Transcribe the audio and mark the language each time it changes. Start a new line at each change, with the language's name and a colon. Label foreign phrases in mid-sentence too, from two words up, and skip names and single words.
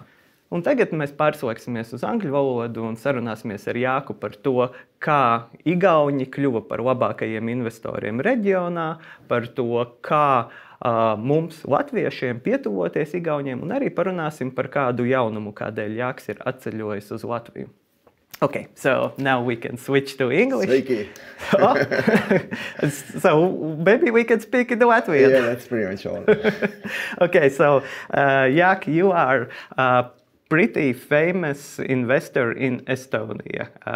Latvian: Un tagad mēs pārslēgsimies uz angļu valodu un sarunāsimies ar Jāku par to, kā Igauņi kļuva par labākajiem investoriem reģionā, par to, kā mums, latviešiem, pietuvoties Igauņiem, un arī parunāsim par kādu jaunumu, kādēļ Jāks ir atceļojis uz Latviju.
English: Okay, so now we can switch to English.
Latvian: Sveiki!
English: Oh. So maybe we can speak in the Latvian. Yeah, that's pretty much all. Okay, so Jak, you are a pretty famous investor in Estonia.